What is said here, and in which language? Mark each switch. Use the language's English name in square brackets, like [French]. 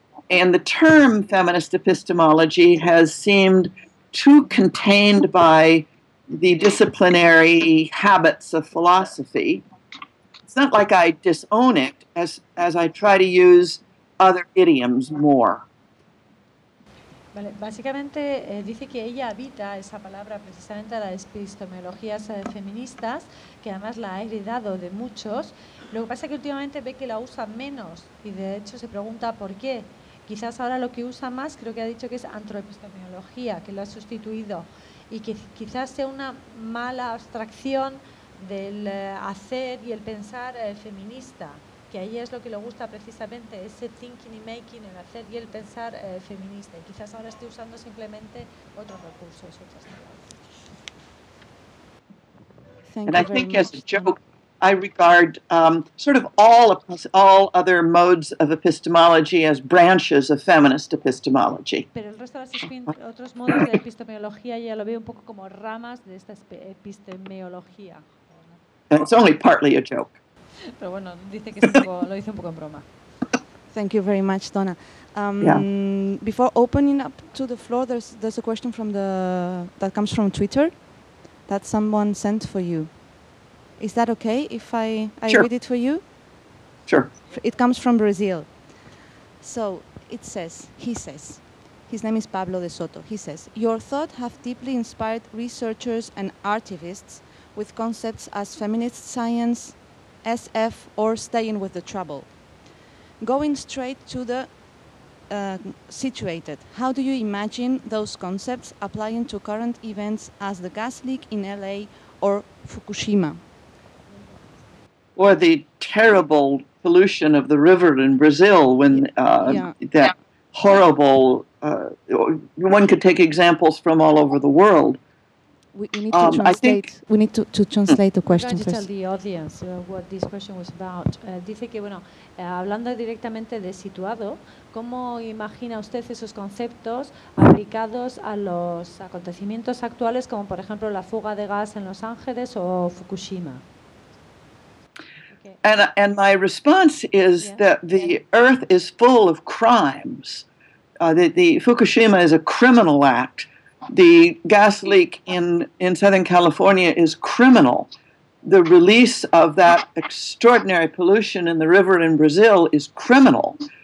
[English] And the term feminist epistemology has seemed too contained by the disciplinary habits of philosophy. It's not like I disown it as I try to use other idioms more. [Spanish] Vale, básicamente dice que ella habita esa palabra precisamente a las epistemologías feministas, que además la ha heredado de muchos. Lo que pasa es que últimamente ve que la usa menos y de hecho se pregunta por qué. Quizás ahora lo que usa más creo que ha dicho que es antroepistemología, que lo ha sustituido. Y que quizás sea una mala abstracción del hacer y el pensar feminista, que ahí es lo que le gusta precisamente, ese thinking y making, el hacer y el pensar feminista. Y quizás ahora esté usando simplemente otros recursos, otras palabras. [English] And I think as a joke, I regard sort of all other modes of epistemology as branches of feminist epistemology. [Spanish] Pero el resto de las otros modos de epistemología ya lo veo un poco como ramas de esta epistemología. [English] And it's only partly a joke. [Spanish] Pero bueno, dice que es un poco, lo dice un poco en broma. [English] Thank you very much, Donna. Yeah. Before opening up to the floor, there's a question from the that comes from Twitter that someone sent for you. Is that okay if I sure. read it for you? Sure. It comes from Brazil. So it says, he says, his name is Pablo de Soto, he says, your thought have deeply inspired researchers and artivists with concepts as feminist science, SF, or staying with the trouble. Going straight to the situated, how do you imagine those concepts applying to current events as the gas leak in LA or Fukushima? Or the terrible pollution of the river in Brazil when that horrible, one could take examples from all over the world. We need to translate the question first. I'm going to tell the audience what this question was about. [Spanish] Dice que, bueno, hablando directamente de situado, ¿cómo imagina usted esos conceptos aplicados a los acontecimientos actuales como, por ejemplo, la fuga de gas en Los Ángeles o Fukushima? [English] And my response is that the earth is full of crimes. The Fukushima is a criminal act. The gas leak in Southern California is criminal. The release of that extraordinary pollution in the river in Brazil is criminal.